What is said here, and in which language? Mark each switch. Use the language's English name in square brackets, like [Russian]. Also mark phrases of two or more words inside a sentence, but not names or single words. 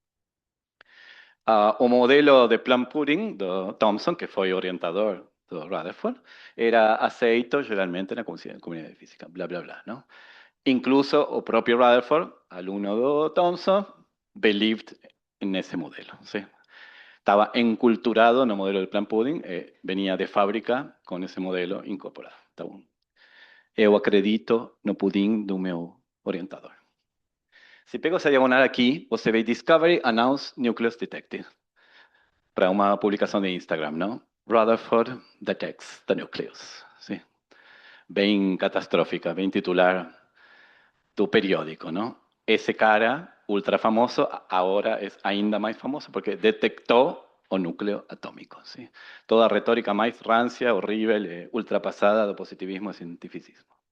[Portuguese] O modelo de [English] plum pudding [Portuguese] do Thomson, que foi orientador do Rutherford, era aceito geralmente na comunidade de física, blá, blá, blá, não? Incluso o próprio Rutherford, aluno do Thomson, believed nesse modelo, sim. [Spanish] Estaba enculturado no modelo del [English] plan pudding, [Spanish] venía de fábrica con ese modelo incorporado. [Portuguese] Tá bom? Eu acredito no pudim do meu orientador. Se pego essa diagonal aqui, você vê [English] Discovery Announced Nucleus Detected, [Portuguese] para uma publicação de Instagram, não? [English] Rutherford detects the nucleus. [Portuguese] Sim. Bem catastrófica, bem titular do periódico, não? Esse cara, ultra famoso, agora é ainda mais famoso porque detectou o núcleo atômico. [Spanish] ¿Sí? [Portuguese] Toda a retórica mais rancia, horrível, ultrapassada do positivismo e cientificismo.